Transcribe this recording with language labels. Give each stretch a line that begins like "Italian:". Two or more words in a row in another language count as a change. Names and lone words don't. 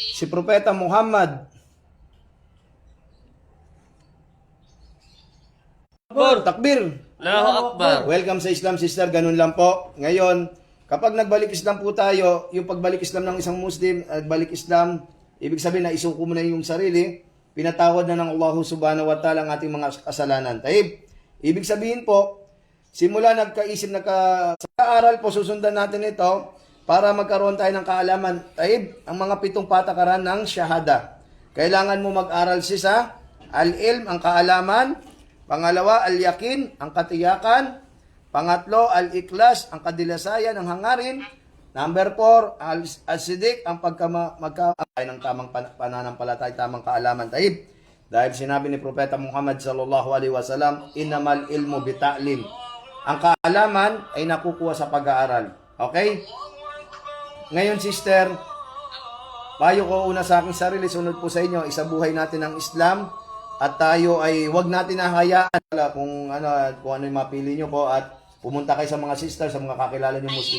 Filipino: si Propeta Muhammad Takbir!
Arabic: الله أكبر.
Filipino: Welcome sa Islam, sister. Ganun lang po. Ngayon, kapag nagbalik Islam po tayo, yung pagbalik Islam ng isang Muslim, nagbalik Islam, ibig sabihin na isuko mo na yung sarili, pinatawad na ng Allah
Arabic: سبحانه وتعالى
Filipino: ang ating mga kasalanan. Taib, ibig sabihin po, simula sa aral po, susundan natin ito para magkaroon tayo ng kaalaman. Taib, ang mga 7 patakaran ng syahada. Kailangan mo mag-aral sa al-ilm, ang kaalaman. Pangalawa, al-yakin, ang katiyakan. Pangatlo, al-ikhlas, ang kadilasayan, ang hangarin. Number 4, al-sidik, ang magkaay ng tamang pananampalatay, tamang kaalaman. Taib. Dahil sinabi ni Propeta Muhammad
Arabic: صلى الله عليه وسلم, إنما العلم بالتعلم.
Filipino: Ang kaalaman ay nakukuha sa pag-aaral. Okay? Ngayon, sister, payo ko una sa aking sarili, sunod po sa inyo, isabuhay natin ang Islam. At tayo ay wag natin nahayaan kung ano yung mapili nyo po at pumunta kayo sa mga sister, sa mga kakilala nyo Muslim.